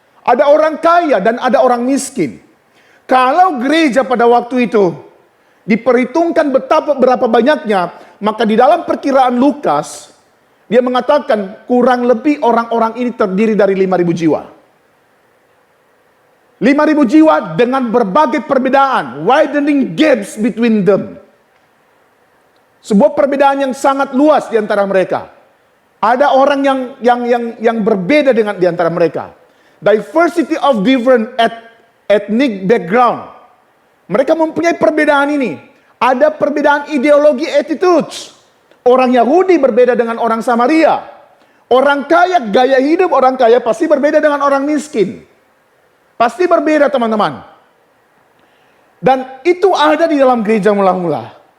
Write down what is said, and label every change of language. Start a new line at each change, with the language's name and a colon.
Indonesian: Ada orang kaya dan ada orang miskin. Kalau gereja pada waktu itu diperhitungkan berapa banyaknya, maka di dalam perkiraan Lukas, dia mengatakan kurang lebih orang-orang ini terdiri dari 5.000 jiwa. 5.000 jiwa dengan berbagai perbedaan,
English: widening gaps between them.
Indonesian: Sebuah perbedaan yang sangat luas di antara mereka. Ada orang yang berbeda dengan di antara mereka.
English: Diversity of different ethnic background.
Indonesian: Mereka mempunyai perbedaan ini. Ada perbedaan ideologi attitudes. Orang Yahudi berbeda dengan orang Samaria. Orang kaya, gaya hidup orang kaya pasti berbeda dengan orang miskin. Pasti berbeda teman-teman. Dan itu ada di dalam gereja mula-mula.